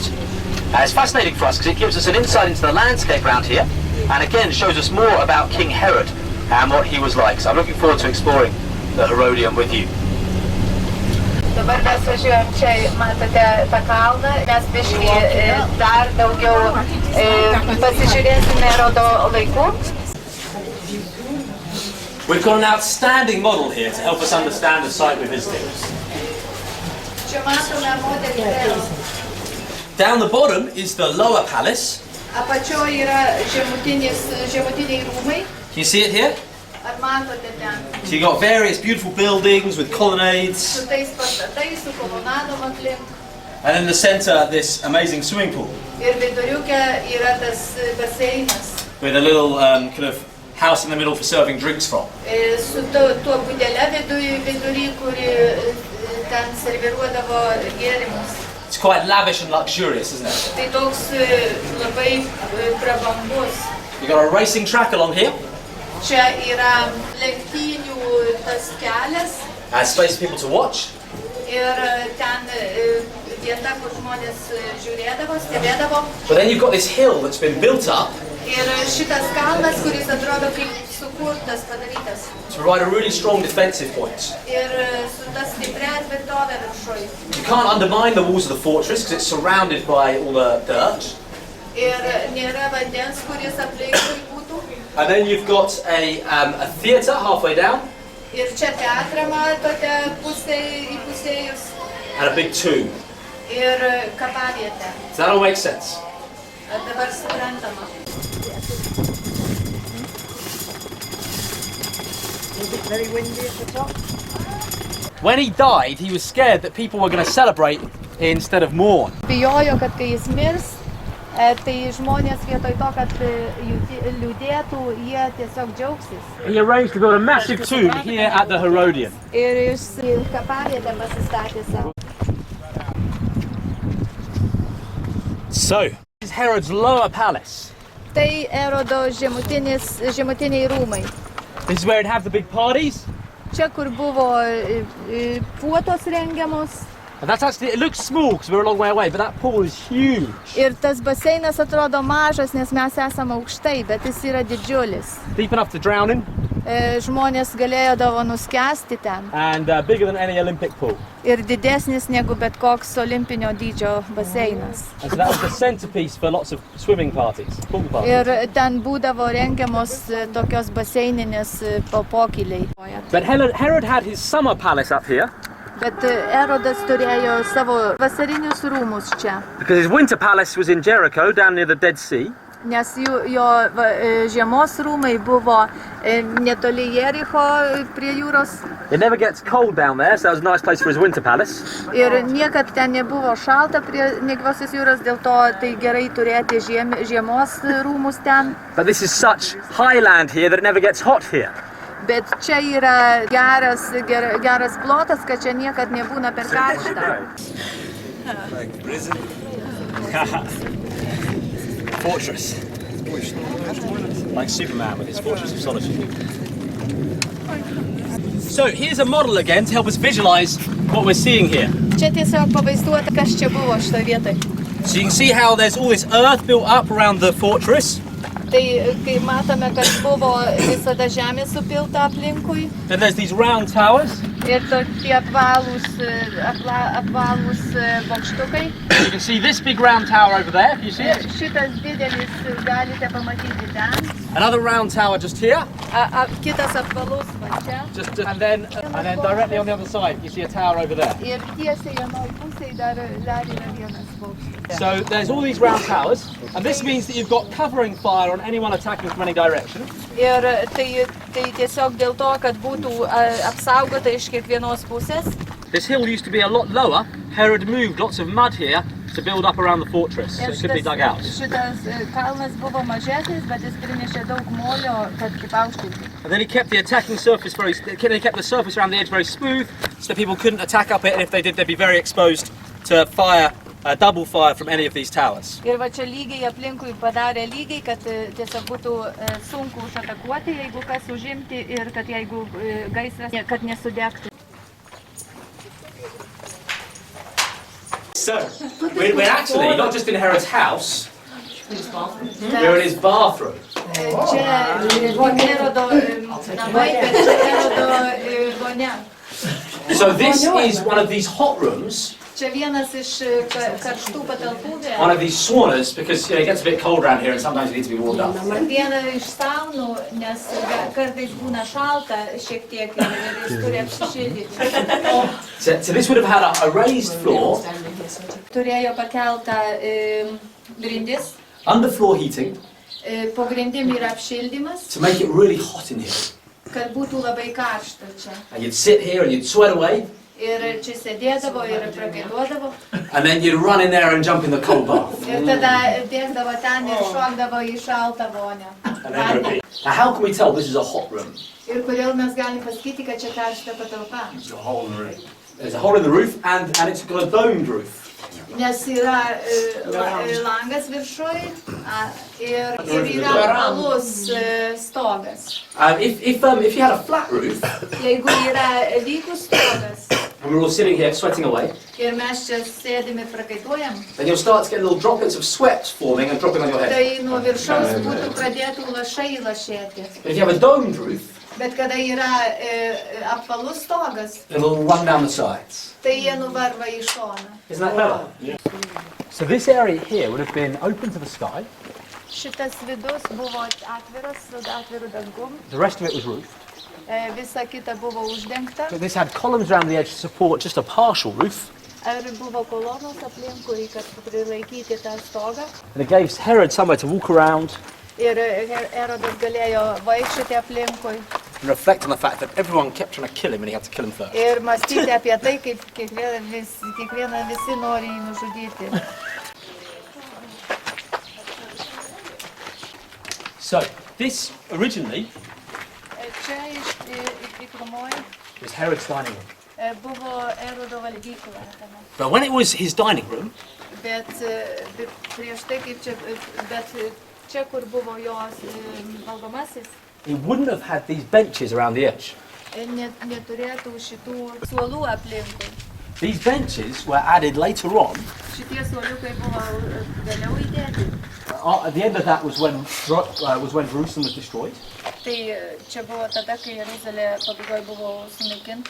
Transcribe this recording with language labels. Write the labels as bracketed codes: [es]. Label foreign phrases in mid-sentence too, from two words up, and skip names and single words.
[en] It's fascinating for us because it gives us an insight into the landscape around here, and again shows us more about King Herod and what he was like. So I'm looking forward to exploring the Herodian with you. [lt] Dabar mes važiuojam čia, matote tą kalną, mes biškį dar daugiau pasižiūrėsime Erodo laikų. [en] We've got an outstanding model here to help us understand the site we're visiting. [lt] Čia matome modelį. [en] Down the bottom is the lower palace. [lt] Apačioje yra žemutiniai rūmai. [en] Can you see it here? [lt] Ar matote ten? [en] So you've got various beautiful buildings with colonnades. [lt] Su tais pastatais, su kolonadom aplink. [en] And in the center, this amazing swimming pool. [lt] Ir viduriuke yra tas baseinas. [en] With a little kind of house in the middle for serving drinks from. [lt] Su tuo būdelė vidury, kuri ten serviruodavo gėrimus. [en] It's quite lavish and luxurious, isn't it? [lt] Tai toks labai prabangus. [en] You've got a racing track along here. [lt] Čia yra lenktynių tas kelias [en] Space for people to watch. [lt] ir ten vieta, kur žmonės žiūrėdavo, stebėdavo. [en] But then you've got this hill that's been built up [lt] Ir šitas kalnas, kuris atrodo kaip sukurtas, padarytas. [en] to provide a really strong defensive point. [lt] Ir su tas stipria tvirtovė viršuj. [en] You can't undermine the walls of the fortress because it's surrounded by all the dirt. [lt] Ir nėra vandens, kuris aplinkui būtų. [en] And then you've got a theatre halfway down [lt] Ir čia teatrą matote įpusėjus. [en] and a big tomb. [lt] ir kapavietę. [en] Does that all make sense? [lt] Ar dabar suprantama? [en] Is it very windy at the top? When he died, he was scared that people were going to celebrate instead of mourn. [lt] Bijojo, kad kai jis mirs, tai žmonės vietoj to, kad liūdėtų, jie tiesiog džiaugsis. [en] He arranged to build a massive tomb here at the Herodian. [lt] Ir jis kapavietę pasistatė savo. [en] So, this is Herod's lower palace. [lt] Tai Erodo žemutiniai rūmai. [en] This is where he'd have the big parties. [lt] Čia, kur buvo puotos rengiamos. [en] And that's actually, it looks small because we're a long way away, but that pool is huge. [lt] Ir tas baseinas atrodo mažas, nes mes esame aukštai, bet jis yra didžiulis. [en] Deep enough to drown in. [lt] Žmonės galėjo nuskęsti ten. [en] And bigger than any Olympic pool. [lt] Ir didesnis negu bet koks olimpinio dydžio baseinas. [en] And so that was the centerpiece for lots of swimming parties, pool parties. [lt] Ir ten būdavo rengiamos tokios baseininės pokyliai. [en] But Herod had his summer palace up here. [lt] Bet Erodas turėjo savo vasarinius rūmus čia. [en] Because his winter palace was in Jericho, down near the Dead Sea. [lt] Nes jo žiemos rūmai buvo netoli Jericho prie jūros. [en] It never gets cold down there, so that was a nice place for his winter palace. [lt] Ir niekad ten nebuvo šalta prie negyvosios jūros, dėl to tai gerai turėti žiemos rūmus ten. [en] But this is such high land here that it never gets hot here. [lt] Bet čia yra geras plotas, kad čia niekad nebūna per karšta. [en] Like prison. Fortress. Like Superman with his fortress of solitude. So here's a model again to help us visualize what we're seeing here. [lt] Čia tiesiog pavaizduota, kas čia buvo šitoj vietoj. [en] So you can see how there's all this earth built up around the fortress. [lt] Tai kai matome, kad buvo visada žemė supilta aplinkui. [en] Then there's these round towers. [lt] Ir tokie apvalūs bokštukai. [en] You can see this big round tower over there, if you see it. [lt] Šitas didelis galite pamatyti ten. [en] Another round tower just here. [lt] Kitas apvalus va čia. [en] And then directly on the other side, you see a tower over there. [lt] Ir tiesiai vienoj pusėj dar yra vienas bokštas. [en] So there's all these round towers, and this means that you've got covering fire on anyone attacking from any direction. [lt] Ir tai tiesiog dėl to, kad būtų apsaugota iš kiekvienos pusės. [en] This hill used to be a lot lower. Herod moved lots of mud here to build up around the fortress, so it could be dug out. [lt] Šitas kalnas buvo mažesnis, bet jis prinešė daug molio, kad kaip aukštinti. [en] And then he kept the surface around the edge very smooth, so that people couldn't attack up it, and if they did, they'd be very exposed to fire. Double fire from any of these towers. [lt] Ir va čia lygiai aplinkui padarė lygiai, kad tiesiog būtų sunku užatakuoti, jeigu kas užimti ir kad jeigu gaisras, kad nesudegtų. [en] So, we're actually not just in Herod's house, we're in his bathroom. [lt] Čia Erodo namai, bet čia Erodo vonia. [en] So this is one of these hot rooms. [lt] Čia vienas iš karštų patalpų. [en] One of these saunas, because it gets a bit cold around here and sometimes you need to be warmed up. [lt] Viena iš saunų, nes kartais būna šalta šiek tiek ir jis turi apsišildyti. [en] So this would have had a raised floor. [lt] Turėjo pakeltą grindis. [en] Underfloor heating. [lt] Po grindim yra apšildymas. [en] To make it really hot in here. [lt] Kad būtų labai karšta čia. [en] And you'd sit here and you'd sweat away. [lt] Ir čia sėdėdavo ir prakaituodavo. [en] And then you'd run in there and jump in the cold bath. [lt] Ir tada dėkdavo ten ir šokdavo į šaltą vonią. [en] Now how can we tell this is a hot room? [lt] Ir kodėl mes galim pasakyti, kad čia karšta patalpa? [en] There's a hole in the roof. There's a hole in the roof and it's got a domed roof. [lt] Nes yra langas viršuj ir yra apvalus stogas. [en] If you had a flat roof, [lt] Jeigu yra lygus stogas [en] and we're all sitting here sweating away, [lt] ir mes čia sėdim ir prakaituojam, [en] then you'll start to get little droplets of sweat forming and dropping on your head. [lt] tai nuo viršaus būtų pradėtų lašai lašėti. [en] But if you have a domed roof, [lt] Bet kada yra apvalus stogas, [en] it'll run down the sides. [lt] tai jie nuvarva į šoną. [en] Isn't that better? Yeah. So this area here would have been open to the sky. [lt] Šitas vidus buvo atviras su atviru dangum. [en] The rest of it was roofed. [lt] Visa kita buvo uždengta. [en] But this had columns around the edge to support just a partial roof. [lt] Ar buvo kolonos aplinkui, kad prilaikyti tą stogą? [en] And it gave Herod somewhere to walk around [lt] Ir Erodas galėjo vaikščioti aplinkui [en] and reflect on the fact that everyone kept trying to kill him and he had to kill him first. [lt] ir mąstyti apie tai, kaip kiekvieną visi nori jį nužudyti. [en] So, this originally [lt] Čia pirmoji [en] was Herod's dining room. [lt] buvo Erodo valgykla. [en] But when it was his dining room, [lt] Bet prieš tai, kaip čia, bet čia, kur buvo jos valgomasis, [en] he wouldn't have had these benches around the edge. [lt] Neturėtų šitų suolų aplinkui. [en] These benches were added later on. [lt] Šitie suoliukai buvo vėliau įdėti. [en] At the end of that was when Jerusalem was destroyed. [lt] Tai čia buvo tada, kai Jeruzalė pabaigoje buvo sunaikinta.